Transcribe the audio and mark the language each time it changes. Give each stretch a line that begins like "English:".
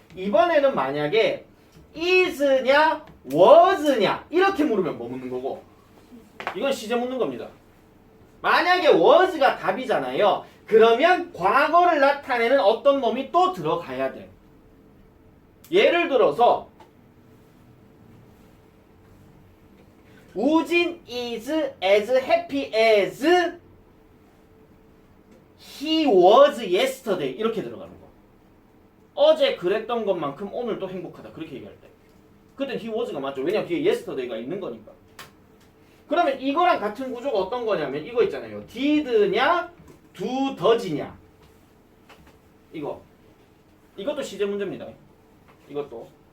Korean: 이번에는 만약에 is냐 was냐 이렇게 물으면 뭐 묻는 거고 이건 시제 묻는 겁니다. 만약에 was가 답이잖아요. 그러면 과거를 나타내는 어떤 놈이 또 들어가야 돼.
English: 예를 들어서 우진 is as happy as he was yesterday
Korean: 이렇게 들어가는 거. 어제 그랬던 것만큼 오늘 또 행복하다 그렇게 얘기할 때 그땐 he was가 맞죠. 왜냐면 뒤에 yesterday가 있는 거니까. 그러면 이거랑 같은 구조가 어떤 거냐면 이거 있잖아요. did냐 do does냐 이것도 시제 문제입니다. 이것도.